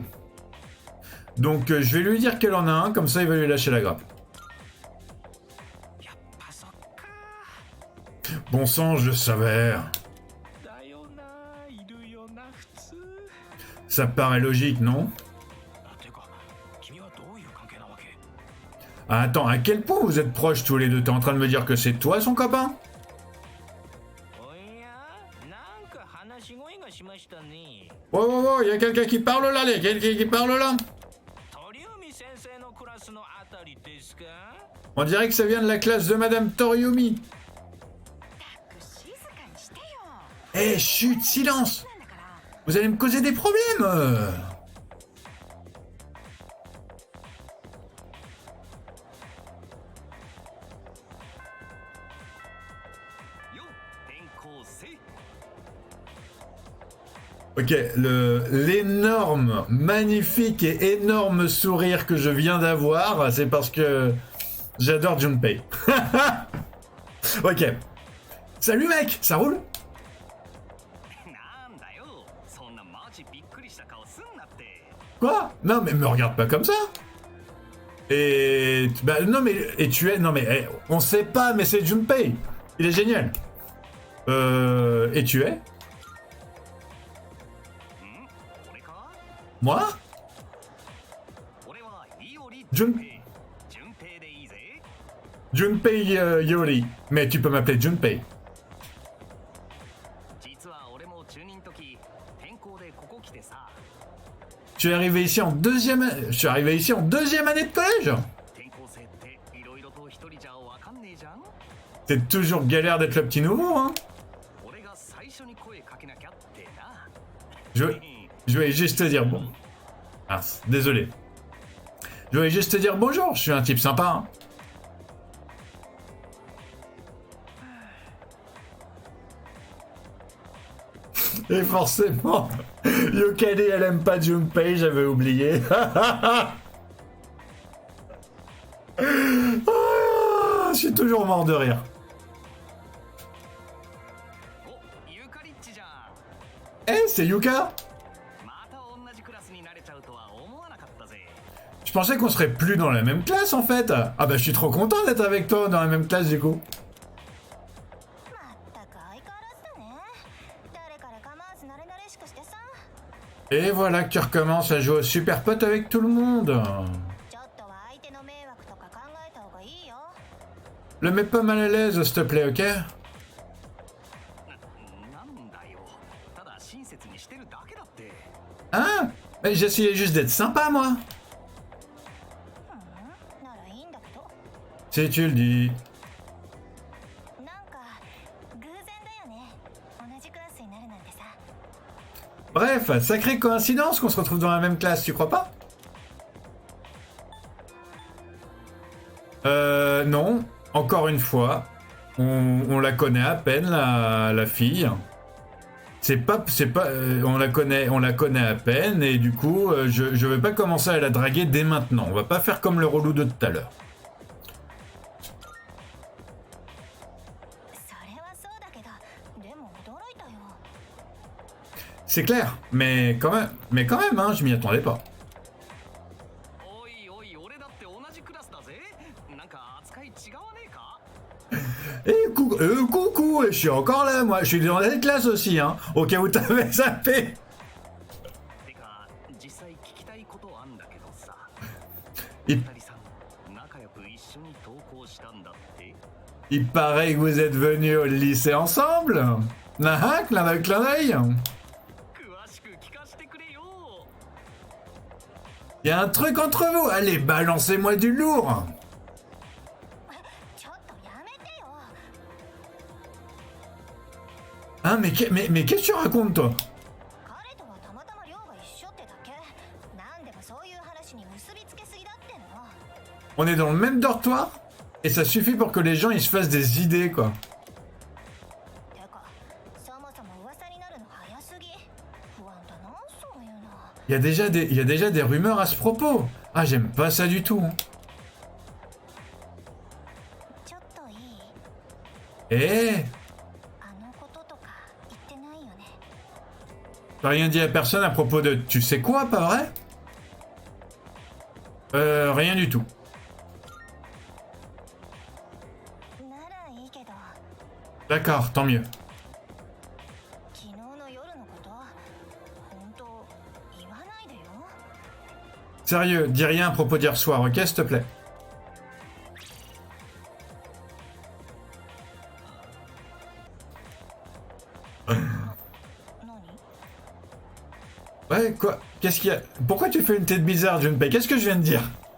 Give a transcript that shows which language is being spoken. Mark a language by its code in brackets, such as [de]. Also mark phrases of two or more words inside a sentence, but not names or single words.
[fr] Donc, je vais lui dire qu'elle en a un, comme ça, il va lui lâcher la grappe. Bon sang, je savais. Ça paraît logique, non? [ja] てか君はどういう関係なわけ？ [fr] Ah, attends, à quel point vous êtes proches tous les deux? T'es en train de me dire que c'est toi son copain? [ja] おやなんか話し声がしましたね。 [fr] Oh, y a quelqu'un qui parle là, les quelqu'un qui parle là? [ja] 鳥海先生のクラスのあたりですか？ [fr] On dirait que ça vient de la classe de Madame Toriumi. [ja] 静かにしてよ。 [fr] Eh, chut, silence! [ja] なんだから [fr] Vous allez me causer des problèmes! [ja] よ転校生 [fr] Ok, l'énorme, magnifique et énorme sourire que je viens d'avoir, c'est parce que j'adore Junpei. Ok. Salut mec, ça roule? [ja] なんだよそんなマジびっくりした顔すんなって [fr] Quoi? Non mais me regarde pas comme ça. Et... Bah non mais... Et tu es... Non mais... on sait pas mais c'est Junpei. Il est génial. Et tu es? [ja] 俺か [fr] Moi? [ja] 俺はイオリ Jun... 順平でいいぜ [fr] Junpei Yori. Mais tu peux m'appeler Junpei. [ja] 実は俺も中2の時転校でここ来てさ [fr] Tu es arrivé ici en deuxième... Je suis arrivé ici en deuxième année de collège. [ja] 転校生っていろいろと一人じゃわかんねえじゃん [fr] C'est toujours galère d'être le petit nouveau, hein. [ja] 俺が最初に声かけなきゃってな [fr] Je voulais juste te dire bon. Ah, désolé. Je voulais juste te dire bonjour, je suis un type sympa. Hein. Et forcément, Yokari elle aime pas Junpei, j'avais oublié. Ah, je suis toujours mort de rire. [ja] おユカリッチじゃん [fr] Eh, c'est Yuka. [ja] また同じクラスになれちゃうとは思わなかったぜ [fr] Je pensais qu'on serait plus dans la même classe en fait. Ah bah je suis trop content d'être avec toi dans la même classe du coup. [ja] まったく相変わらずだね。誰から構わず慣れ慣れしくしてさ。 [fr] Et voilà que tu recommences à jouer au super pote avec tout le monde. [ja] ちょっとは相手の迷惑とか考えた方がいいよ。 [fr] Le mets pas mal à l'aise s'il te plaît, ok? [ja] なんだよただ親切にしてるだけだって [fr] Hein? Mais j'essayais juste d'être sympa moi. [ja] ならいいんだけど。 [fr] Si tu le dis. [ja] なんか偶然だよね。同じクラスになるなんてさ。 [fr] Bref, sacrée coïncidence qu'on se retrouve dans la même classe, tu crois pas? Non. Encore une fois, on la connaît à peine la fille. C'est pas, on la connaît à peine et du coup, je vais pas commencer à la draguer dès maintenant. On va pas faire comme le relou de tout à l'heure. [ja] それはそうだけど、でも驚いたよ。 [fr] C'est clair, mais quand même, hein, je m'y attendais pas. [ja] おいおい俺だって同じクラスだぜなんか扱い違わねえか [fr] Coucou, je suis encore là, moi, je suis dans cette classe aussi, hein, au cas où t'avais zappé. [ja] てか実際聞きたいことあんだけどさ [fr] Il, [ja] 二人さん仲良く一緒に登校したんだって [fr] il paraît que vous êtes venus au lycée ensemble. Ah, clin d'œil, clin d'œil. [ja] 詳しく聞かせてくれよ [fr] Y a un truc entre vous, allez, balancez-moi du lourd. [ja] ちょっとやめてよ。 [fr] Hein, mais qu'est-ce que tu racontes, toi? [ja] 彼とはたまたま寮が一緒ってだけ。なんでもそういう話に結びつけすぎだっての。 [fr] On est dans le même dortoir et ça suffit pour que les gens ils se fassent des idées, quoi. [ja] てか、そもそも噂になるの早すぎ。不安だな、そういうの。 [fr] Il y a déjà des rumeurs à ce propos. Ah, j'aime pas ça du tout. [ja] ちょっといい？ [fr] Eh, [ja] あのこととか言ってないよね。 [fr] t'as rien dit à personne à propos de... Tu sais quoi, pas vrai? Rien du tout. [ja] ならいいけど、 [fr] D'accord, tant mieux. [ja] 昨日の夜のこと、本当言わ [fr] Sérieux, dis rien à propos d'hier soir, ok, s'il te plaît. Ouais, quoi? Qu'est-ce qu'il y a? Pourquoi tu fais une tête bizarre, Junpei? Qu'est-ce que je viens de dire?